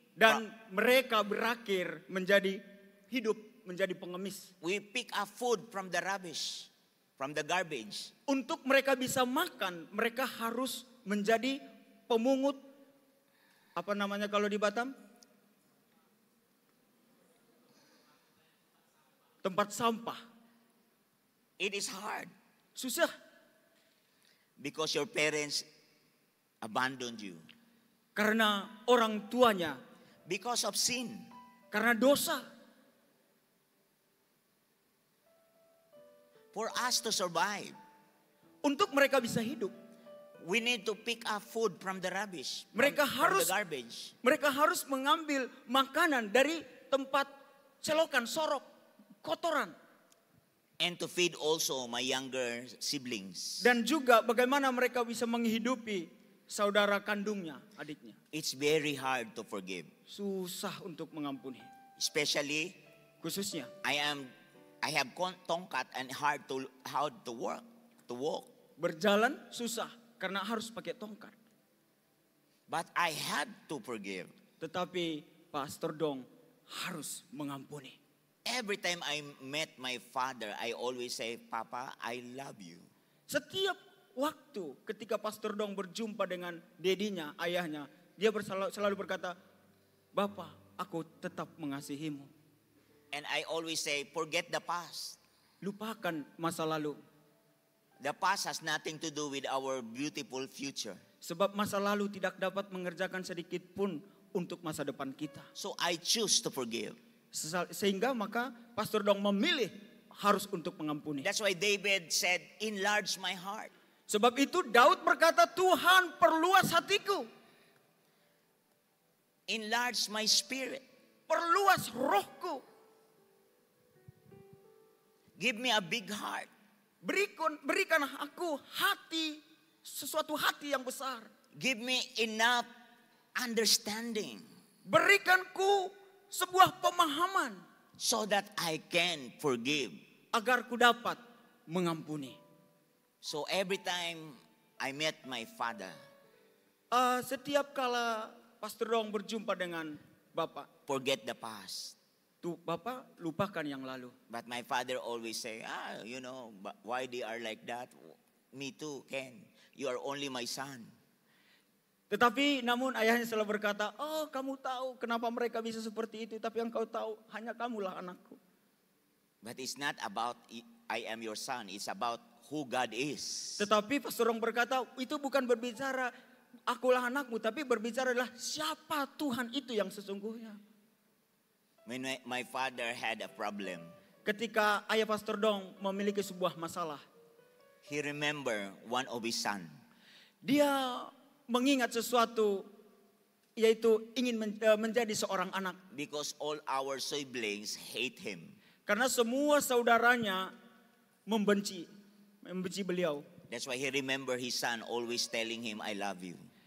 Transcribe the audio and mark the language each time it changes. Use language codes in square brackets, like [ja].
[id] Dan mereka berakhir menjadi hidup, menjadi pengemis. [en] We pick up food from the rubbish, from the garbage. [id] Untuk mereka bisa makan, mereka harus menjadi pemungut, apa namanya kalau di Batam? Tempat sampah. [en] It is hard [id] Susah. [en] because your parents abandoned you. [id] Karena orang tuanya, [en] Because of sin. [id] karena dosa. [en] For us to survive, [id] Untuk mereka bisa hidup, [en] we need to pick up food from the rubbish, [id] Mereka [en] from [id] harus- [en] the garbage. [id] mereka harus mengambil makanan dari tempat celokan, sorok, kotoran. [en] And to feed also my younger siblings. [id] Dan juga bagaimana mereka bisa menghidupi saudara kandungnya, adiknya. [en] It's very hard to forgive. [id] Susah untuk mengampuni. [en] Especially, [id] Khususnya, [en] I have tongkat and hard to walk. [id] berjalan susah karena harus pakai tongkat. [en] But I had to forgive. [id] Tetapi Pastor Dong harus mengampuni. [en] Every time I met my father, I always say, Papa, I love you. [id] Setiap waktu ketika Pastor Dong berjumpa dengan dedinya, ayahnya, dia selalu berkata, Bapak, aku tetap mengasihimu. [en] And I always say, forget the past. [id] Lupakan masa lalu. [en] The past has nothing to do with our beautiful future. [id] Sebab masa lalu tidak dapat mengerjakan sedikit pun untuk masa depan kita. [en] So I choose to forgive. [id] Sehingga maka Pastor Dong memilih harus untuk mengampuni. [en] That's why David said, enlarge my heart. [id] Sebab itu Daud berkata, Tuhan perluas hatiku. [en] Enlarge my spirit. [id] Perluas rohku. [en] Give me a big heart. [id] Berikan aku hati, sesuatu hati yang besar. [en] Give me enough understanding [id] Berikanku sebuah pemahaman [en] so that I can forgive. [id] agar ku dapat mengampuni. [en] So every time I met my father, [id] Setiap kala Pastor Dong berjumpa dengan Bapak, [en] forget the past. [id] tuh Bapak lupakan yang lalu. [en] But my father always say, why they are like that? Me too, Ken. You are only my son. [id] Tetapi namun ayahnya selalu berkata, oh kamu tahu kenapa mereka bisa seperti itu. Tapi yang kau tahu hanya kamulah anakku. [en] But it's not about I am your son. It's about who God is. [id] Tetapi Pastor Dong berkata, itu bukan berbicara akulah anakmu. Tapi berbicara adalah siapa Tuhan itu yang sesungguhnya. [en] When my father had a problem, [id] Ketika ayah Pastor Dong memiliki sebuah masalah, [en] he remembered one of his son. [id] dia mengingat sesuatu, yaitu ingin menjadi seorang anak. [en] Because all our siblings hate him. [id] Karena semua saudaranya membenci beliau. [en] That's why he remembered his son always telling him, I love you.